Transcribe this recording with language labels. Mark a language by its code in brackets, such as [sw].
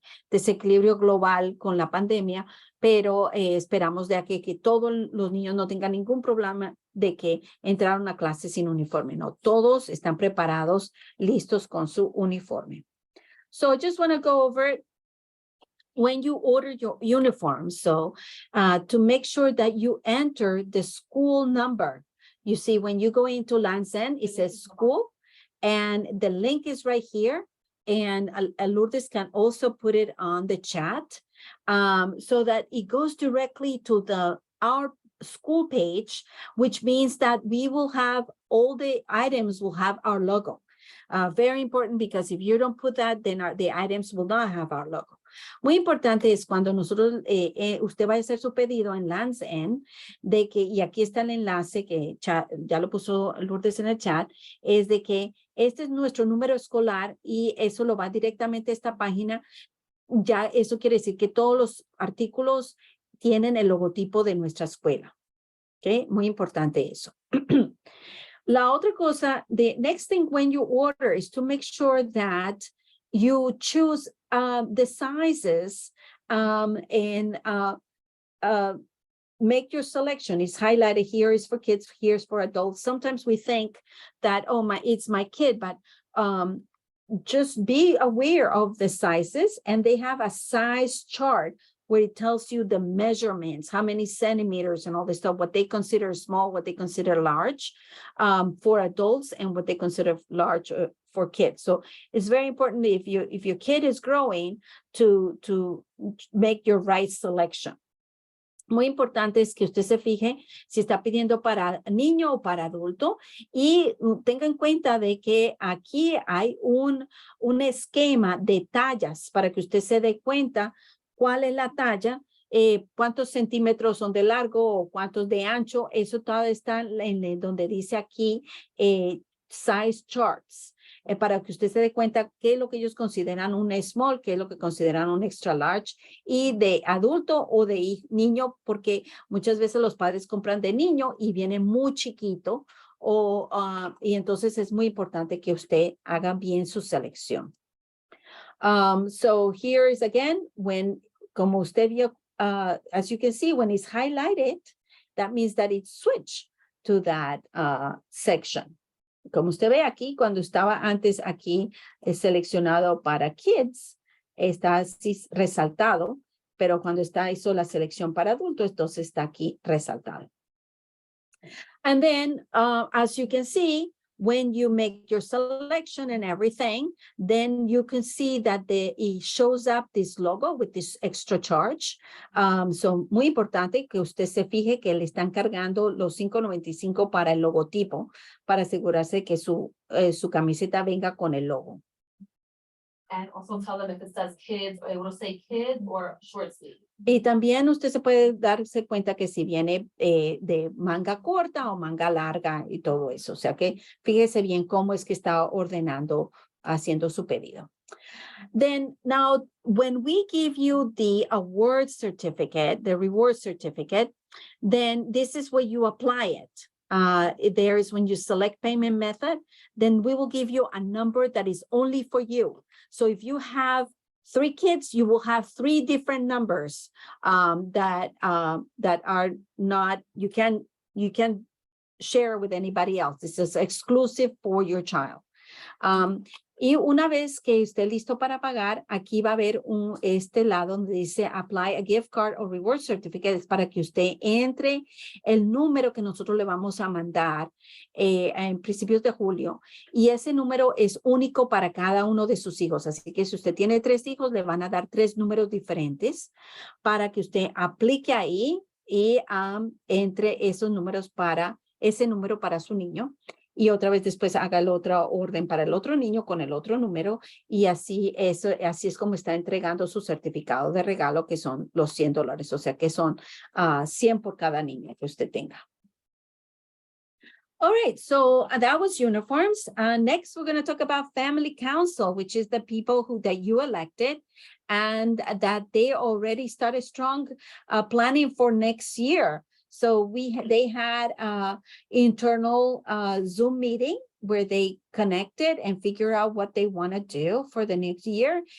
[es] desequilibrio global con la pandemia, pero esperamos de que todos los niños no tengan ningún problema de que entraron a clase sin uniforme, no, todos están preparados, listos con su uniforme. [en] So I just want to go over when you order your uniform, so to make sure that you enter the school number. You see, when you go into Land's End, it says school, and the link is right here. And Lourdes can also put it on the chat so that it goes directly to our school page, which means that we will have all the items will have our logo. Very important, because if you don't put that, then the items will not have our logo. [es] Muy importante es cuando nosotros, usted va a hacer su pedido en Land's End, de que, y aquí está el enlace que ya lo puso Lourdes en el chat, es de que este es nuestro número escolar y eso lo va directamente a esta página. Ya eso quiere decir que todos los artículos tienen el logotipo de nuestra escuela. ¿Ok? Muy importante eso. La otra cosa, [en] the next thing when you order is to make sure that you choose the sizes and make your selection. It's highlighted here is for kids, here's for adults. Sometimes we think that, oh, it's my kid, but just be aware of the sizes, and they have a size chart where it tells you the measurements, how many centimeters and all this stuff, what they consider small, what they consider large for adults, and what they consider large for kids. So it's very important if your kid is growing to make your right selection. [es] Muy importante es que usted se fije si está pidiendo para niño o para adulto, y tenga en cuenta de que aquí hay un esquema de tallas para que usted se dé cuenta cuál es la talla, cuántos centímetros son de largo o cuántos de ancho. Eso todo está en donde dice aquí size charts, para que usted se dé cuenta qué es lo que ellos consideran un small, qué es lo que consideran un extra large, y de adulto o de niño, porque muchas veces los padres compran de niño y viene muy chiquito, y entonces es muy importante que usted haga bien su selección. [en] So here is again, [es] como usted vio, [en] as you can see, when it's highlighted, that means that it's switched to that section. [es] Como usted ve aquí, cuando estaba antes aquí seleccionado para kids, está así resaltado, pero cuando hizo la selección para adultos, entonces está aquí resaltado. [en] And then, as you can see, when you make your selection and everything, then you can see that it shows up this logo with this extra charge. [es] So, muy importante que usted se fije que le están cargando los $5.95 para el logotipo, para asegurarse que su camiseta venga con el logo. [en] And also tell them if it says kids, it will say kid or short sleeve. [es] Y también usted se puede darse cuenta que si viene de manga corta o manga larga y todo eso. O sea que fíjese bien cómo es que está ordenando, haciendo su pedido. [en] Then now, when we give you the award certificate, the reward certificate, then this is where you apply it. There is when you select payment method, then we will give you a number that is only for you. So if you have 3 kids, you will have 3 different numbers that are not, you can share with anybody else. This is exclusive for your child. [es] Y una vez que esté listo para pagar, aquí va a haber este lado donde dice [en] Apply a Gift Card [es] o Reward Certificate, es para que usted entre el número que nosotros le vamos a mandar en principios de julio. Y ese número es único para cada uno de sus hijos. Así que si usted tiene 3 hijos, le van a dar 3 números diferentes para que usted aplique ahí y entre esos números para ese número para su niño. Y otra vez después haga la otra orden para el otro niño con el otro número y así es como está entregando su certificado de regalo, que son los $100, o sea que son 100 por cada niña que usted tenga. [en] All right, so that was uniforms. Next, we're going to talk about family council, which is the people that you elected and that they already started strong planning for next year. So they had internal Zoom meeting where they connected and figure out what they want to do for the next year.